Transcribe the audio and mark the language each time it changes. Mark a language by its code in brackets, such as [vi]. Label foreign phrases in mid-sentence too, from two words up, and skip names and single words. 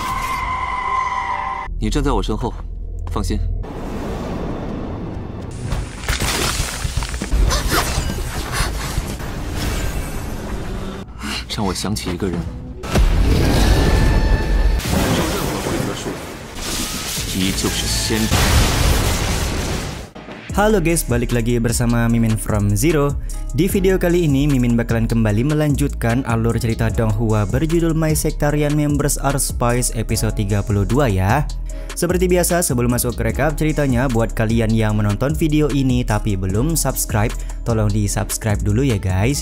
[zh] 你站在我身后，放心。让我想起一个人。依旧是先知。 [id] Halo guys, balik lagi bersama Mimin from Zero. Di video kali ini Mimin bakalan kembali melanjutkan alur cerita Donghua berjudul My Sectarian Members Are Spies episode 32 ya. Seperti biasa, sebelum masuk ke recap ceritanya, buat kalian yang menonton video ini tapi belum subscribe, tolong di subscribe dulu ya guys.